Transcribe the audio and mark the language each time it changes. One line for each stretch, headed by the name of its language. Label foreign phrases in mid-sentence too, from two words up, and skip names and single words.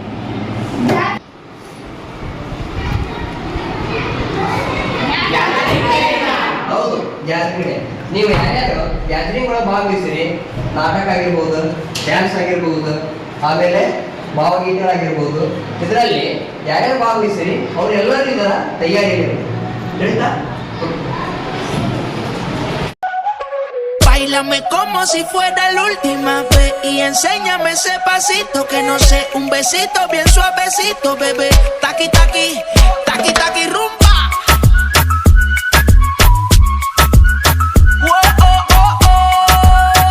Kannada: ಹೌದು,
English: gathering day.
Kannada: ನೀವು ಯಾರ್ಯಾರು ಗ್ಯಾದರಿಂಗ್ ಒಳಗೆ ಭಾಗವಹಿಸಿರಿ, ನಾಟಕ ಆಗಿರ್ಬೋದು, ಡ್ಯಾನ್ಸ್ ಆಗಿರ್ಬೋದು, ಆಮೇಲೆ ಭಾವಗೀತೆಗಳಾಗಿರ್ಬೋದು, ಇದರಲ್ಲಿ ಯಾರ್ಯಾರು ಭಾಗವಹಿಸಿರಿ ಅವರೆಲ್ಲರೂ ಇದರ ತಯಾರಿಯಲ್ಲಿ ತಿಳಿತಾ?
Spanish: Báilame como si fuera la última vez y enséñame ese pasito que no sé, un besito bien suavecito, bebé. Taqui taqui, taqui taqui rumba. Whoa, oh, oh, oh.